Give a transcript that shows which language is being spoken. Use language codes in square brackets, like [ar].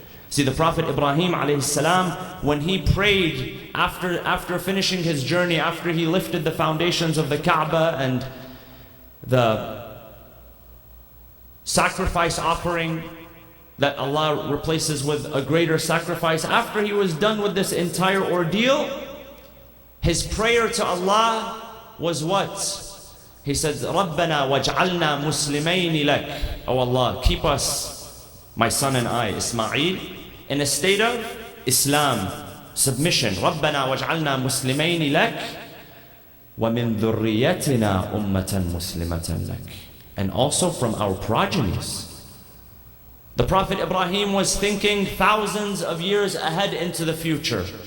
[en] See, the Prophet Ibrahim alayhi salam, when he prayed after finishing his journey, after he lifted the foundations of the Kaaba and the sacrifice offering that Allah replaces with a greater sacrifice, after he was done with this entire ordeal, his prayer to Allah was what? He said, [ar] رَبَّنَا وَاجْعَلْنَا مُسْلِمَيْنِ لَكَ. [en] Oh Allah, keep us, my son and I, Ismail, in a state of Islam, submission. [ar] رَبَّنَا وَاجْعَلْنَا مُسْلِمَيْنِ لَكَ وَمِن ذُرِّيَّتِنَا أُمَّةً مُسْلِمَةً لَكَ. [en] And also from our progenies. The Prophet Ibrahim was thinking thousands of years ahead into the future.